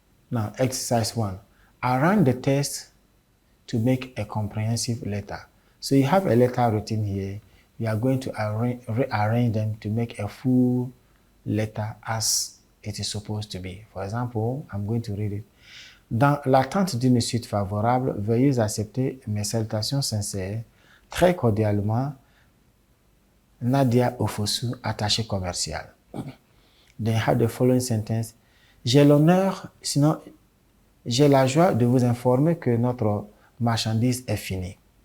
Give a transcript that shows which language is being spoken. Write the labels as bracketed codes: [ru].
[en] Now, exercise 1. Arrange the text to make a comprehensive letter. So you have a letter written here. You are going to rearrange them to make a full letter as it is supposed to be. For example, I'm going to read it. [fr] Dans l'attente d'une suite favorable, veuillez accepter mes salutations sincères. Très cordialement, Nadia Ofosu, attaché commercial. [en] Then you have the following sentence. [fr] J'ai l'honneur, sinon j'ai la joie de vous informer que notre marchandise est finie.